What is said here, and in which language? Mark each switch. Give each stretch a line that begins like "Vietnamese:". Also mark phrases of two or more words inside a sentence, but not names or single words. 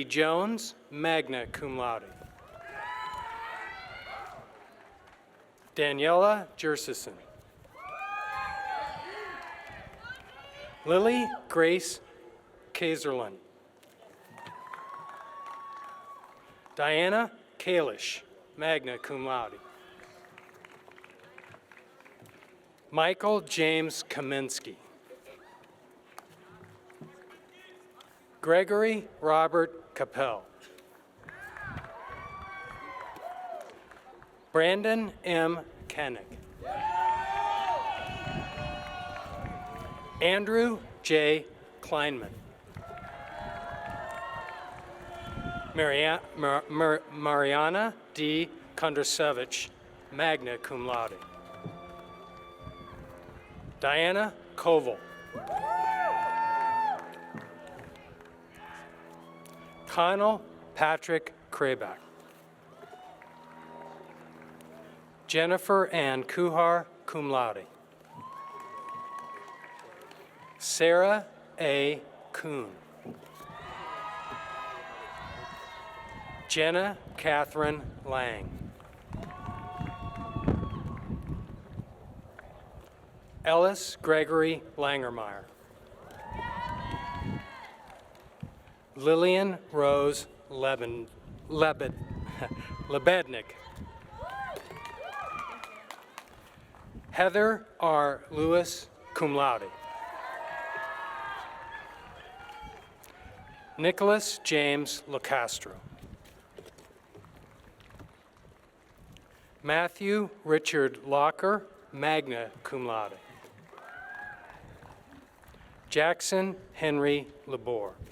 English: Jones,
Latin: magna cum laude.
English: Daniela Jersison. Lily Grace Kaiserlin. Diana Kalish,
Latin: magna cum laude.
English: Michael James Kaminsky. Gregory Robert Capel. Brandon M. Koenig. Andrew J. Kleinman. Mariana D. Kondrasevich,
Latin: magna cum laude.
English: Diana Koval. Connell Patrick Krabak. Jennifer Ann Kuhar,
Latin: cum laude.
English: Sarah A. Kuhn. Jenna Catherine Lang. Ellis Gregory Langermeyer. Lillian Rose Lebednik. Heather R. Lewis,
Latin: cum laude.
English: Nicholas James LaCastro. Matthew Richard Locker,
Latin: magna cum laude.
English: Jackson Henry Labor.